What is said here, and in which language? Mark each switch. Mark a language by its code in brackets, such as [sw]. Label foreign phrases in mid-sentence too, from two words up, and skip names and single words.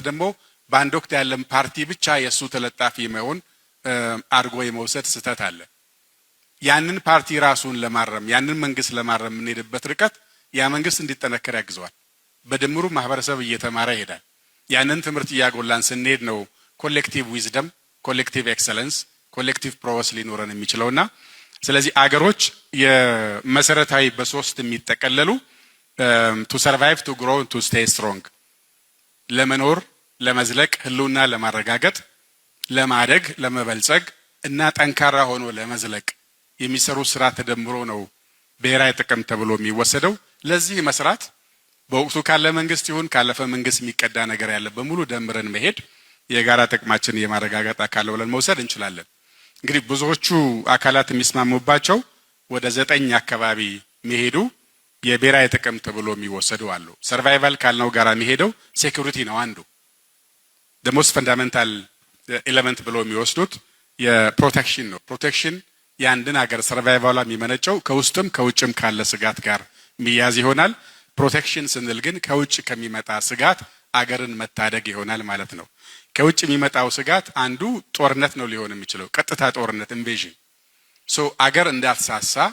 [am] ደግሞ በአንድ ወቅት ያለን ፓርቲ ብቻ የሱ ተለጣፊ መሆን አድርጎ የመውሰድ ስህተት አለ። ያንን ፓርቲ ራሱን ለማረም ያንን መንግስት ለማረም የምንሄድበት ርቀት ያ መንግስት እንዲጠነከር ያግዘዋል። በድምሩ ማህበረሰብ እየተማረ ይሄዳል። ያንን ትምህርት እያጎላን ስንሄድ ነው [en] collective wisdom, collective excellence፣ collective progress [am] ሊኖረን የሚችለውና ስለዚህ አገሮች የመሰረታዊ በሶስት የሚጠቀለሉ [en] to survive, to grow, to stay strong [am] ለመኖር ለመዝለቅ ህልውና ለማረጋገጥ ለማደግ ለመበልጸግ እና ጠንካራ ሆኖ ለመዝለቅ የሚሰሩ ስራ ተደምሮ ነው ብሔራዊ ጥቅም ተብሎ የሚወሰደው። ለዚህ መስራት በወቅቱ ካለ መንግስት ይሁን ካለፈ መንግስት የሚቀዳ ነገር ያለ በሙሉ ደምረን መሄድ የጋራ ጥቅማችን የማረጋገጥ አካል ብለን መውሰድ እንችላለን። እንግዲህ ብዙዎቹ አካላት የሚስማሙባቸው ወደ 9 አካባቢ መሄዱ የብሔራዊ ጥቅም ተብሎ የሚወሰዱ አሉ። ሰርቫይቫል ካልነው ጋራ የሚሄደው ሴኩሪቲ ነው አንዱ። [en] the most fundamental element [am] ብሎ የሚወስዱት የፕሮቴክሽን ነው። ፕሮቴክሽን የአንድን ሀገር ሰርቫይቫል የሚመነጨው ከውስጥም ከውጭም ካለ ስጋት ጋር የሚያዝ ይሆናል። ፕሮቴክሽን ስንል ግን ከውጭ ከሚመጣ ስጋት አገርን መታደግ ይሆናል ማለት ነው። ከውጭ የሚመጣው ስጋት አንዱ ጦርነት ነው ሊሆን የሚችለው፣ ቀጥታ ጦርነት ኢንቬዥን። አገር እንዳትሳሳ